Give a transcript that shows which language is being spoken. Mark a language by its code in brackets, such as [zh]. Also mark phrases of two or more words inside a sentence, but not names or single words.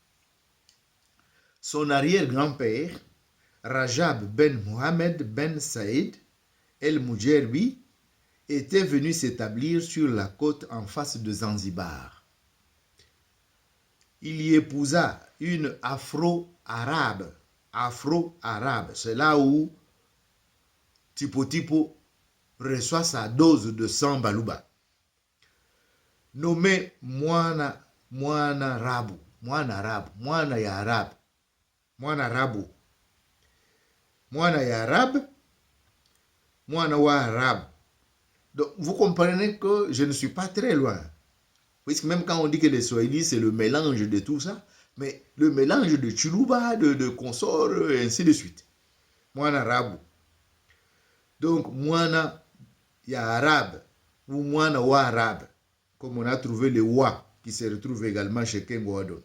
[fr] Son arrière-grand-père, Rajab ben Mohamed ben Saïd el-Mujerbi, était venu s'établir sur la côte en face de Zanzibar. Il y épousa une afro-arabe. Afro-arabe, c'est là où Tipo Tipo reçoit sa dose de sang Baluba. Nommé Moana Rabu, Moana Rabu, Moana Yarab, Moana Rabu, Moana Yarab, Moana Warab. Donc, vous comprenez que je ne suis pas très loin. Puisque même quand on dit que les Swahili, c'est le mélange de tout ça, mais le mélange de Chiluba, de consorts, et ainsi de suite. Moana Rabu. Donc, Moana Yarab, ou Moana Warab, comme on a trouvé le Wa, qui se retrouve également chez Kengoadon.